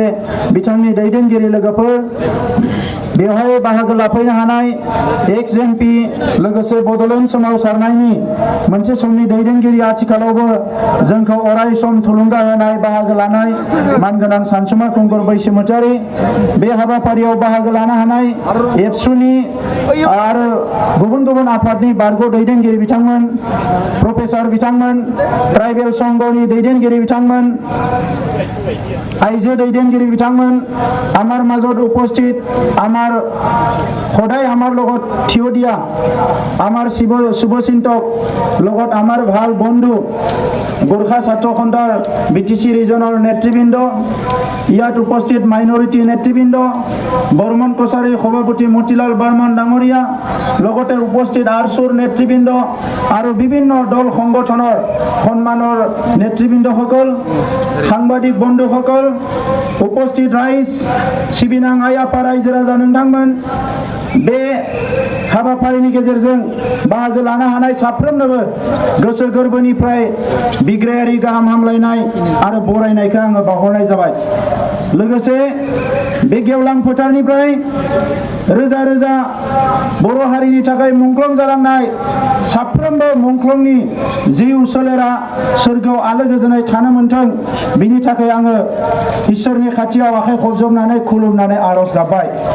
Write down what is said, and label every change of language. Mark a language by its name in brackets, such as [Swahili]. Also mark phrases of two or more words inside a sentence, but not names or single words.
[Bodo] बिथांनि दैदेनगिरि लोगोफोर, बेवहाय बाहागो लाफैनो हानाय एक्स MP लोगोसे बड'लेण्ड सोमावसारनायनि मोनसे समनि दैदेनगिरि, आथिखालावबो जोंखौ अराय सम थुलुंगा होनाय बाहागो लानाय मानगोनां सानसुमा खुंगुर बैसोमुतियारि, बे हाबाफारियाव बाहागो लानो हानाय एबसुनि आरो गुबुन आफादनि बारग' दैदेनगिरि बिथांमोन, प्रफेसार बिथांमोन, ट्राइबेल संघनि दैदेनगिरि बिथांमोन, आइजो दैदेनगिरि बिथांमोन, [Assamese] আমাৰ মাজত উপস্থিত আমাৰ সদায় আমাৰ লগত থিয় দিয়া আমাৰ শুভচিন্তক লগত আমাৰ ভাল বন্ধু গোৰ্খা ছাত্ৰ সন্থাৰ BTC ৰিজনৰ নেতৃবৃন্দ, ইয়াত উপস্থিত মাইনৰিটি নেতৃবৃন্দ, বৰ্মন কছাৰীৰ সভাপতি মতিলাল বৰ্মন ডাঙৰীয়া, লগতে উপস্থিত আৰচুৰ নেতৃবৃন্দ আৰু বিভিন্ন দল সংগঠনৰ সন্মানৰ নেতৃবৃন্দসকল, সাংবাদিক বন্ধুসকল, উপস্থিত ৰাইজ, [Bodo] सिबिनां आइ आफा रायजो राजा नोंथांमोन, बे हाबाफारिनि गेजेरजों बाहागो लानो हानाय साफ्रोमनोबो गोसो गोरबोनिफ्राय बिग्रायारि गाहाम हामलायनाय आरो बरायनायखौ आङो बावहरनाय जाबाय। लोगोसे बे गेवलां फोथारनिफ्राय रोजा रोजा बर' हारिनि थाखाय मुंख्लं जालांनाय साफ्रोमबो मुंख्लंनि जिउ सोलेरा सोरगोआव आलो गोजोनै थानो मोनथों, बिनि थाखाय आङो इसोरनि खाथियाव आखाइ खबजबनानै खुलुमनानै आर'ज गाबबाय।